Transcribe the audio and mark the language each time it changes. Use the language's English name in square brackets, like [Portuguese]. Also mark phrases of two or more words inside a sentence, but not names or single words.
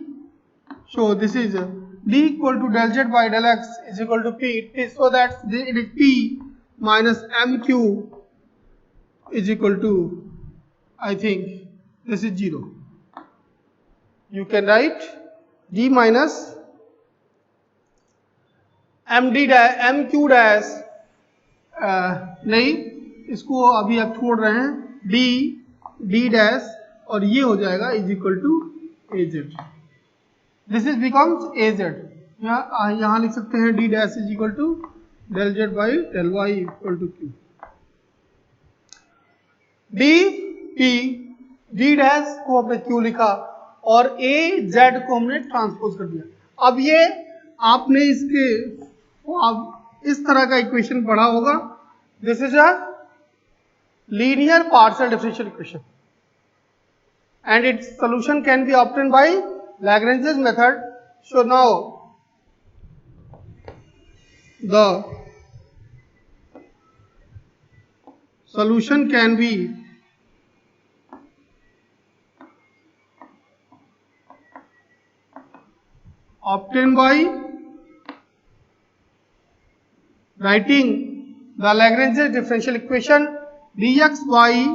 [English] So this is d equal to del z by del x is equal to p. It is so that it is p minus mq is equal to, I think this is 0. You can write d minus md dash mq dash, [Hindi] नहीं, इसको अभी आप छोड़ रहे हैं, d डैश और ये हो जाएगा [English] is equal to [Hindi] az. [English] this is becomes az. [Hindi] यहाँ लिख सकते हैं [English] d dash is equal to del z by del y equal to q. [Hindi] d डैश को हमने q लिखा और a z को हमने ट्रांसपोज कर दिया. अब ये आपने इसके आप इस तरह का इक्वेशन पढ़ा होगा. [English] this is a linear partial differential equation and its solution can be obtained by Lagrange's method. So now the solution can be obtained by writing the Lagrange's differential equation dx by